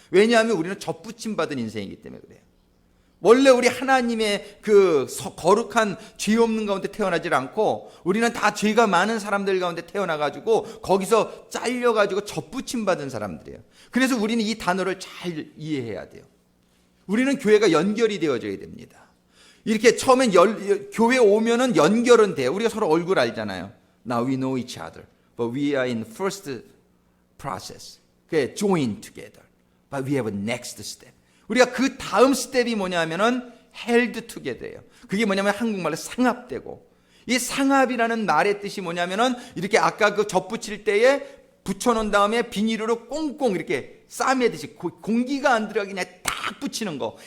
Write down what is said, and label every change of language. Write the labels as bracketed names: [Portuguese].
[Korean] 왜냐하면 우리는 접붙임 받은 인생이기 때문에 그래요. 원래 우리 하나님의 그 거룩한 죄 없는 가운데 태어나질 않고 우리는 다 죄가 많은 사람들 가운데 태어나가지고 거기서 잘려가지고 접붙임 받은 사람들이에요. 그래서 우리는 이 단어를 잘 이해해야 돼요. 우리는 교회가 연결이 되어져야 됩니다. 이렇게 처음엔 교회 오면은 연결은 돼요. 우리가 서로 얼굴 알잖아요. [English] Now we know each other, but we are in first process. join together, but we have a next step. [Korean] 우리가 그 다음 스텝이 뭐냐면은 [English] held together [Korean] 예요. 그게 뭐냐면 한국말로 상합되고, 이 상합이라는 말의 뜻이 뭐냐면은 이렇게 아까 그 접붙일 때에 붙여놓은 다음에 비닐으로 꽁꽁 이렇게 싸매듯이 공기가 안 들어가게 그냥 딱 붙이는 거.